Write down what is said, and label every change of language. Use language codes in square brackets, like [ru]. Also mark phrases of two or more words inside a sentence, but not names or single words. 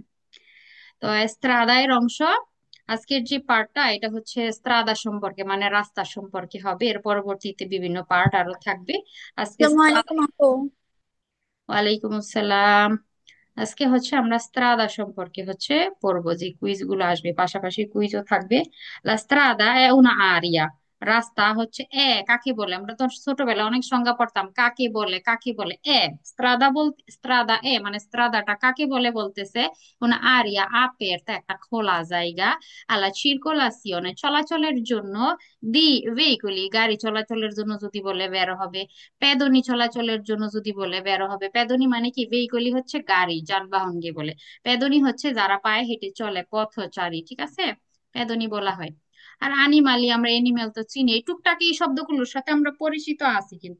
[bn] তো এস্ত্রাদা এর অংশ, আজকের যে পার্টটা এটা হচ্ছে এস্ত্রাদা সম্পর্কে, মানে রাস্তা সম্পর্কে হবে। এর পরবর্তীতে বিভিন্ন পার্ট আরো থাকবে। আজকে আসসালামু আলাইকুম আপু। ওয়ালাইকুম আসসালাম। আজকে হচ্ছে আমরা স্ত্রাদা সম্পর্কে হচ্ছে পড়বো, যে কুইজ গুলো আসবে, পাশাপাশি কুইজও থাকবে। [it] La strada è una aria, [bn] রাস্তা হচ্ছে কাকে বলে? আমরা তো ছোটবেলায় অনেক সংজ্ঞা পড়তাম, কাকে বলে কাকে বলে। স্ত্রাদা বলতে, স্ত্রাদা মানে স্ত্রাদাটা কাকে বলে বলতেছে, [it] una aria aperta, [bn] একটা খোলা জায়গা, [it] alla circolazione, [bn] চলাচলের জন্য, [it] di veicoli, [bn] গাড়ি চলাচলের জন্য যদি বলে বের হবে, পেদনী চলাচলের জন্য যদি বলে বেরো হবে। পেদনী মানে কি? ভেহিকলি হচ্ছে গাড়ি যানবাহনকে বলে। পেদনী হচ্ছে যারা পায়ে হেঁটে চলে, পথচারী। ঠিক আছে, পেদনী বলা হয়। আর আনিমালি, আমরা এনিমেল তো চিনি, এই টুকটাক এই শব্দগুলোর সাথে আমরা পরিচিত আছি কিন্তু।